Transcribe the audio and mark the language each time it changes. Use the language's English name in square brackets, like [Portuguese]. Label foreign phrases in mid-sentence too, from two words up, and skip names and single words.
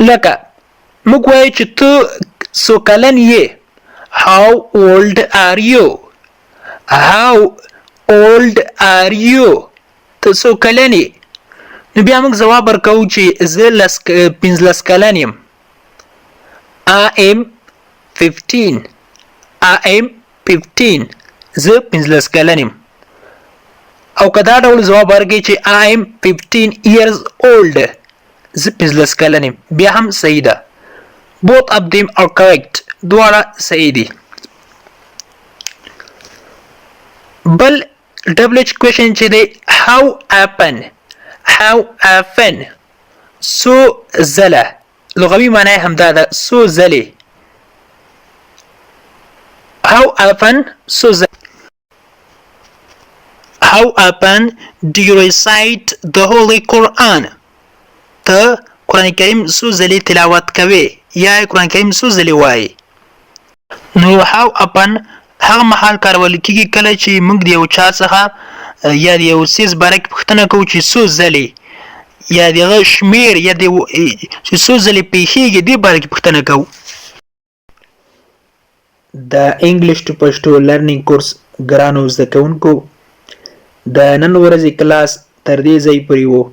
[Pashto] لکه موږ وایو چې ته څو کلن یې [English] how old are you. how old are you [Pashto] ته څو کلن یې نو بیا موږ جواب ورکوو چې زه 15 کلن یم. [English] I am 15. I am 15. [Pashto] زه 15 کلن یم. او که دا ډول جواب ورکړي چې [English] I am 15 years old [Pashto] زه 15 کلن یم بیا هم صحیح ده. [English] both of them are correct. [Pashto] دواړه صحیح دي. بل [English] WH question [Pashto] چې دی [English] how often. how often [Pashto] څو ځله لغوي معنی همدا ده څو ځلې. [English] how often [Pashto] څو ځله. [English] how often do you recite the Holy Quran. [Pashto] ته قرآن کریم څو ځلې تلاوت کوي یا قرآن کریم څو ځلې وایي. نو [English] how often [Pashto] هغه مهال کارول کیږي کله چې موږ د یو چا څخه یا د یو څیز باره کې پوښتنه کوو چې څو ځلې یا دغه شمیر یا د چې څو ځلې پیښیږي دې باره کې پوښتنه کوو. د [English] English to Pashto learning course [Pashto] ګرانو زده کوونکو د نن ورځې کلاس تر دې ځای پورې و.